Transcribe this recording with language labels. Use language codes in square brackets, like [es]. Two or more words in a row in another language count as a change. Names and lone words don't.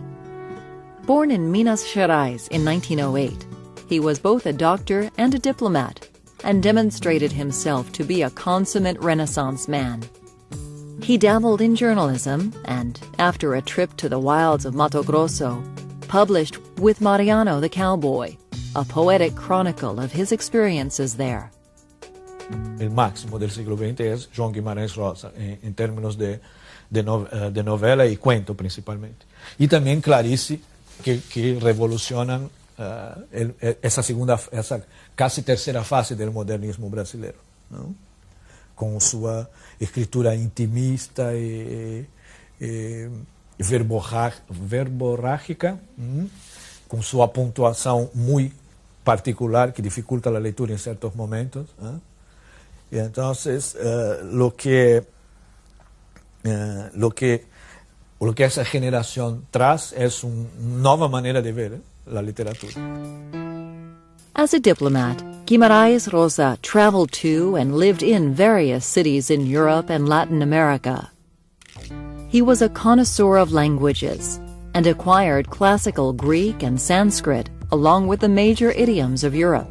[en] Born in Minas Gerais in 1908, he was both a doctor and a diplomat, and demonstrated himself to be a consummate Renaissance man. He dabbled in journalism and, after a trip to the wilds of Mato Grosso, published With Mariano the Cowboy, a poetic chronicle of his experiences there. [es] El máximo del siglo XX es João Guimarães Rosa, en términos de novela y cuento principalmente. Y también Clarice, que revolucionan esa casi tercera fase del modernismo brasileiro, ¿no? [pt] Com sua escritura intimista e verborrágica, com sua pontuação muito particular que dificulta a leitura em certos momentos. [es] Y entonces lo que esa generación trae es una nueva manera de ver la literatura. [en] As a diplomat, Guimarães Rosa traveled to and lived in various cities in Europe and Latin America. He was a connoisseur of languages and acquired classical Greek and Sanskrit along with the major idioms of Europe.